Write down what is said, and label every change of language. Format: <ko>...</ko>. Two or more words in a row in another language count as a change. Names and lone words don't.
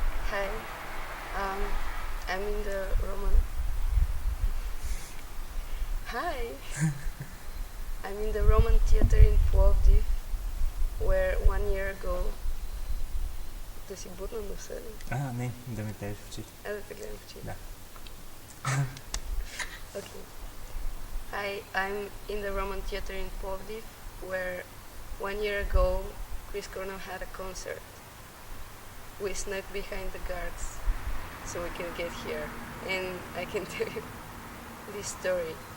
<en>Hi, um, I'm in the Roman. Hi, I'm in the Roman Theater in Plovdiv, where 1 year ago.</en> <bg>Да си бутна носа ли? Не, да ме гледаш в очите. Да те гледам в очите. Да.</bg> <en>Okay. Hi, I'm in the Roman Theater in Plovdiv, where 1 year ago Cornell had a concert. We snuck behind the guards so we can get here, and I can tell you this story.</en>